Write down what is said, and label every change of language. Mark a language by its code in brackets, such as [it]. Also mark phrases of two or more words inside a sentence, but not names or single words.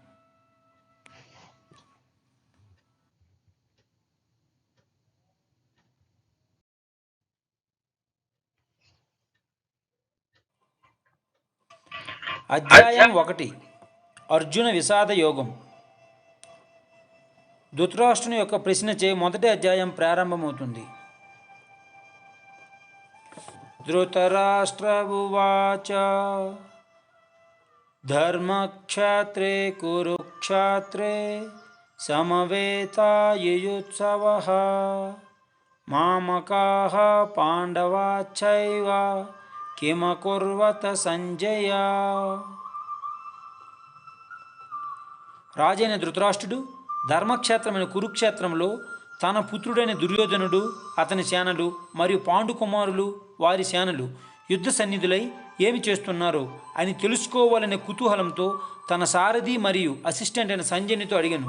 [te] అధ్యాయం 1. అర్జున విషాద యోగం. ధృతరాష్ట్రుని యొక్క ప్రశ్నచే మొదటి అధ్యాయం ప్రారంభమవుతుంది. [sa] ధృతరాష్ట్ర ఉవాచ ధర్మక్షేత్రే కురుక్షేత్రే సమవేతాయుయుత్సవః మామకాః పాండవాశ్చైవ కిమకుర్వత సంజయ. [te] రాజైన ధృతరాష్ట్రుడు ధర్మక్షేత్రమైన కురుక్షేత్రంలో తన పుత్రుడైన దుర్యోధనుడు, అతని సేనలు మరియు పాండు కుమారులు వారి సేనలు యుద్ధ సన్నిధులై ఏమి చేస్తున్నారో అని తెలుసుకోవాలనే కుతూహలంతో తన సారథి మరియు అసిస్టెంట్ అయిన సంజయునితో అడిగాను.